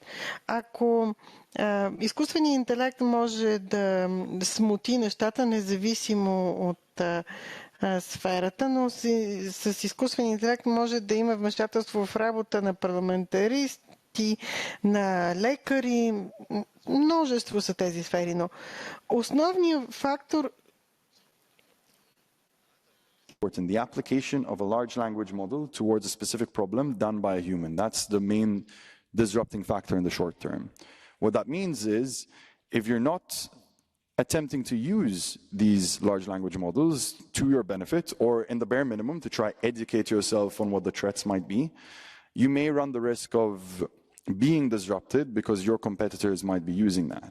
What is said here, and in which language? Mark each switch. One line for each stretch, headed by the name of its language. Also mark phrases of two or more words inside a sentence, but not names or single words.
Bulgarian: Ако изкуственият интелект може да смути нещата, независимо от сферата, но с изкуствен интелект може да има вмешателство в работа на парламентаристи, на лекари, множество са тези сфери, но основният фактор
English: the application of a large language model towards a specific problem done by a human. That's the main disrupting factor in the short term. What that means is, if you're not attempting to use these large language models to your benefit, or in the bare minimum to try educate yourself on what the threats might be, you may run the risk of being disrupted because your competitors might be using that.